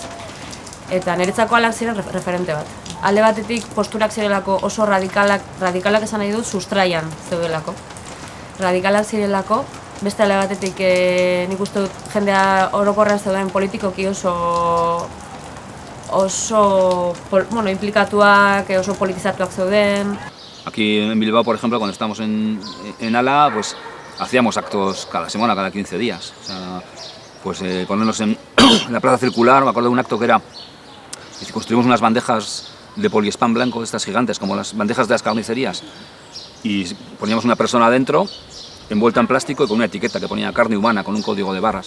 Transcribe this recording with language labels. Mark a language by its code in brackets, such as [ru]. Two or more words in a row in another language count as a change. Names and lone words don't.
[eu] Eta niretzako alak ziren referente bat. Alde batetik posturak zirelako oso radikalak esan nahi dut sustraian zeudelako. Radikalak zirelako, beste alde batetik nik uste dut jendea orokorrean zeuden politikoki oso implikatuak, oso politizatuak zeuden. [es] Aquí en Bilbao, por ejemplo, cuando estamos en ALA, pues hacíamos actos cada semana, cada 15 días. O sea, pues ponernos en la plaza circular, me acuerdo de un acto que era, construimos unas bandejas de poliespán blanco, estas gigantes, como las bandejas de las carnicerías, y poníamos una persona dentro, envuelta en plástico y con una etiqueta que ponía carne humana, con un código de barras.